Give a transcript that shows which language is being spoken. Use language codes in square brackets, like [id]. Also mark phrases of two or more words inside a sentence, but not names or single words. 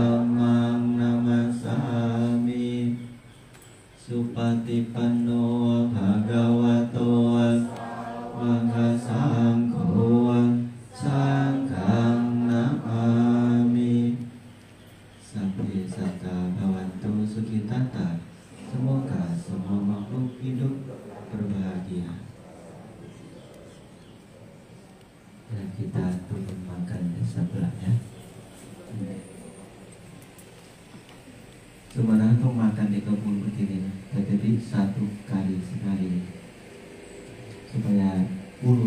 [pi] มมังนัมสสามิสุปฏิปันโนภะคะวะโตสังฆสังโฆสังฆังนะมามิสัพเพสัตตาภวันตุสุขิตัตตา [id] semoga semua makhluk hidup berbahagia dan kita turun makan di sebelahnya. Sebenarnya untuk makan di kebun begini, tetapi satu kali sekali supaya kurus.